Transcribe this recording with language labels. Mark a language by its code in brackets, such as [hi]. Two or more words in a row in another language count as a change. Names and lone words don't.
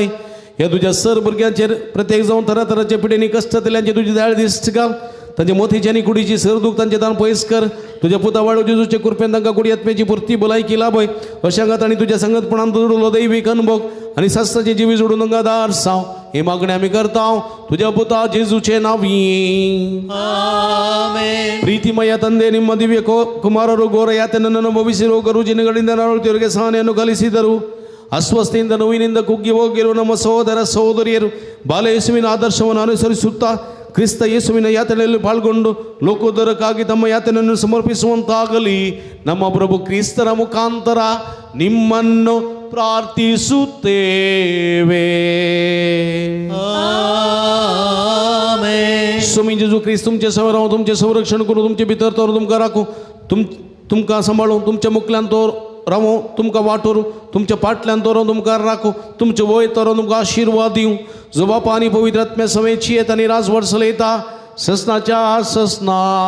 [kok] ह्या तुझ्या सर भुरग्यांचेर प्रत्येक जावन तरातरांच्या पिडेनी कश्ट तेल्यांचे तुजी दयाळ दिश्ट घाल तांचे मोतीची आनी कुडीची सरदूक तांचे दान पयस कर तुझ्या पुता वाळू जेजूचे कृपेन तांकां कुडी आत्म्याची पुर्ती भलायकी लाभय अशांगात आनी तुज्या संगतपणान जोडलो दैवीक अनुभव आनी सास्ताची जिवी जोडून तांकां दार साव हे मागणे आमी करता तुझ्या पुता जेजूचे नांवी आमेन [kn] प्रीतिमय ತಂದೆ ನಿಮ್ಮ ದಿವ್ಯ ಕುಮಾರರು ಘೋರ ಯಾತನೆಯನ್ನು ಅನುಭವಿಸಿರುವ ಗರುಜಿನಗಳಿಂದ ನರಳುತ್ತಿರುವರಿಗೆ ಸಹನೆಯನ್ನು ಕಲಿಸಿದರು ಅಸ್ವಸ್ಥೆಯಿಂದ ನೋವಿನಿಂದ ಕುಗ್ಗಿ ಹೋಗಿರುವ ನಮ್ಮ ಸಹೋದರ ಸಹೋದರಿಯರು ಬಾಲಯೇಸುವಿನ ಆದರ್ಶವನ್ನು ಅನುಸರಿಸುತ್ತಾ ಕ್ರಿಸ್ತ ಯೇಸುವಿನ ಯಾತನೆಯಲ್ಲಿ ಪಾಲ್ಗೊಂಡು ಲೋಕೋದ್ಧಾರಕ್ಕಾಗಿ ತಮ್ಮ ಯಾತನೆಯನ್ನು ಸಮರ್ಪಿಸುವಂತಾಗಲಿ ನಮ್ಮ ಪ್ರಭು ಕ್ರಿಸ್ತರ ಮುಖಾಂತರ ನಿಮ್ಮನ್ನು प्रार्थಿಸುತ್ತೇವೆ [kok] आमेन स्वामी जेजू ख्रिस्त तुमचे सेवा राहून तुमचे संरक्षण करून तुमचे भितर तर तुमकां राखूं तुमकां सांबाळूं तुमच्या मुखल्यान तो रावूं तुमकां वाटोरूं तुमच्या फाटल्यान दवरून तुमकां राखूं तुमचे वयर तरून तुमकां आशिर्वाद दिवं जो बापा आनी पवित्र आत्म्या समेतची येता आनी राजवट चलयता ससनाच्या ससना